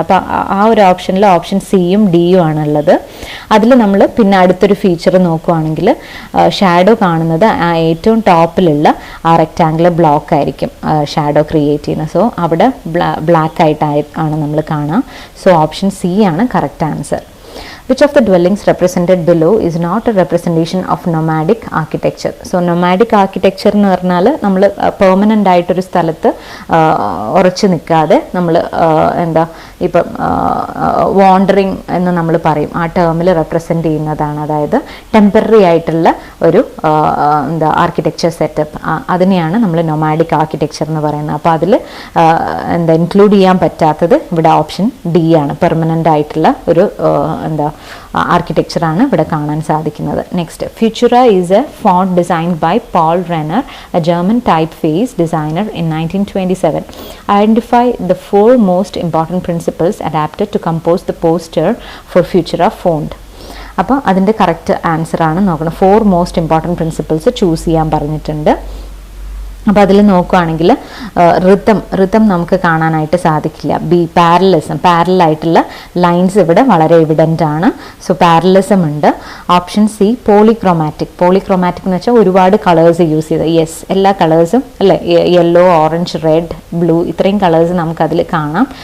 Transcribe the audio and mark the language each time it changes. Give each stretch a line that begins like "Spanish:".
Malayalam: അപ്പോൾ ആ ഒരു ഓപ്ഷനിൽ ഓപ്ഷൻ സിയും ഡിയും ആണുള്ളത്. അതിൽ നമ്മൾ പിന്നെ അടുത്തൊരു ഫീച്ചർ നോക്കുകയാണെങ്കിൽ ഷാഡോ കാണുന്നത് ആ ഏറ്റവും ടോപ്പിലുള്ള ആ റെക്റ്റാങ്കുലർ ബ്ലോക്ക് ആയിരിക്കും ഷാഡോ ക്രിയേറ്റ് ചെയ്യുന്നത്. സോ അവിടെ ബ്ലാക്ക് ആയിട്ടാണ് നമ്മൾ കാണുക. സോ ഓപ്ഷൻ സി ആണ് correct answer.
English: Which of the dwellings represented below is not a representation of nomadic architecture?
Malayalam: So nomadic architecture എന്ന് പറഞ്ഞാൽ നമ്മൾ പെർമനൻ്റ് ആയിട്ടൊരു സ്ഥലത്ത് ഉറച്ചു നിൽക്കാതെ നമ്മൾ എന്താ ഇപ്പം വാണ്ടറിങ് എന്ന് നമ്മൾ പറയും, ആ ടേമിൽ റെപ്രസെൻ്റ് ചെയ്യുന്നതാണ്. അതായത് ടെമ്പററി ആയിട്ടുള്ള ഒരു എന്താ ആർക്കിടെക്ചർ സെറ്റപ്പ്, അതിനെയാണ് നമ്മൾ നൊമാഡിക് ആർക്കിടെക്ചർ എന്ന് പറയുന്നത്. അപ്പോൾ അതിൽ എന്താ ഇൻക്ലൂഡ് ചെയ്യാൻ പറ്റാത്തത് ഇവിടെ ഓപ്ഷൻ ഡി ആണ്. പെർമനൻ്റ് ആയിട്ടുള്ള ഒരു എന്താ ആർക്കിടെക്ചറാണ് ഇവിടെ കാണാൻ സാധിക്കുന്നത്.
English: Next, Futura is a font designed by Paul Renner, a German type face designer in 1927. Identify the 4 most important principles adapted to compose the poster for Futura font.
Malayalam: അപ്പോൾ അതിൻ്റെ കറക്റ്റ് ആൻസറാണ് നോക്കണം.
English: 4 most important principles
Malayalam: ചൂസ് ചെയ്യാൻ പറഞ്ഞിട്ടുണ്ട്. അപ്പോൾ അതിൽ നോക്കുകയാണെങ്കിൽ ഋതം നമുക്ക് കാണാനായിട്ട് സാധിക്കില്ല. ബി, പാരലായിട്ടുള്ള ലൈൻസ് ഇവിടെ വളരെ എവിഡൻ്റ് ആണ്. സോ പാരലിസം ഉണ്ട്. ഓപ്ഷൻ സി, പോളിക്രോമാറ്റിക് എന്ന് വെച്ചാൽ ഒരുപാട് കളേഴ്സ് യൂസ് ചെയ്ത്, യെസ്, എല്ലാ കളേഴ്സും അല്ലേ, യെല്ലോ, ഓറഞ്ച്, റെഡ്, ബ്ലൂ, ഇത്രയും കളേഴ്സ് നമുക്കതിൽ കാണാം.